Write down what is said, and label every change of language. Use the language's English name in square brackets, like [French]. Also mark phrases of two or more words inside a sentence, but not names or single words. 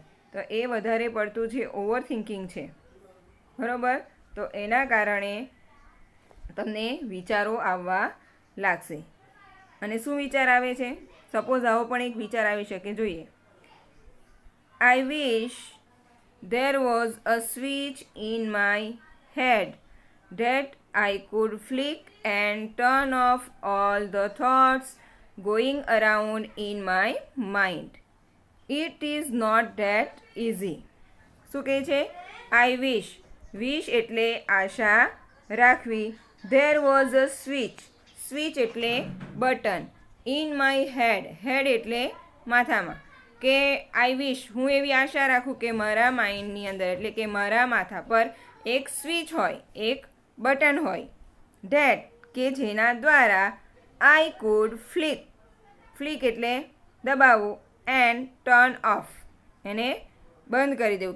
[Gujarati] તો એ વધારે પડતું જે [English] over thinking [Gujarati] છે, બરાબર, તો એના કારણે તમને વિચારો આવવા લાગશે. અને શું વિચાર આવે છે? સપોઝ આવો પણ એક વિચાર આવી શકે, જોઈએ. [English] I wish there was a switch in my head that I could flick and turn off all the thoughts going around in my mind. It is not that easy. [Gujarati] શું કહે છે? [English] I wish. wish [Gujarati] એટલે આશા રાખવી. [English] There was a switch. switch [Gujarati] એટલે બટન. [English] in my head. head [Gujarati] એટલે માથામાં. કે [English] I wish, [Gujarati] હું એવી આશા રાખું કે મારા માઇન્ડની અંદર એટલે કે મારા માથા પર એક સ્વિચ હોય, એક બટન હોય. ધેટ કે જેના દ્વારા [English] I could flick. [Gujarati] ફ્લિક એટલે દબાવવું. [English] and turn off, [Gujarati] એને બંધ કરી દેવું.